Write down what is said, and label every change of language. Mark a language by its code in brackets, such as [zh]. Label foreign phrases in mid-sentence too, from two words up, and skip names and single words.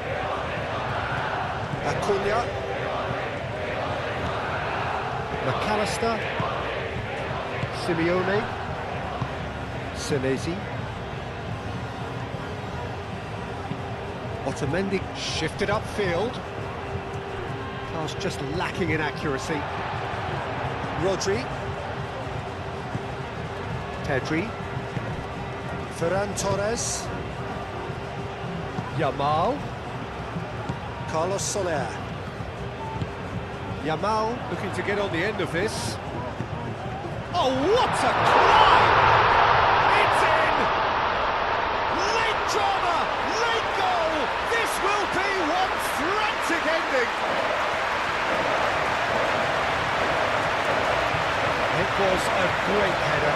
[en] Acuna. McAllister. Simeone. Senesi. Otamendi shifted upfield. Pass just lacking in accuracy. Rodri. Pedri. Ferran Torres. Yamal. Carlos Soler. Yamal looking to get on the end of this. Oh, what a climb! It's in! Late drama, late goal! This will be one frantic ending! It was a great header.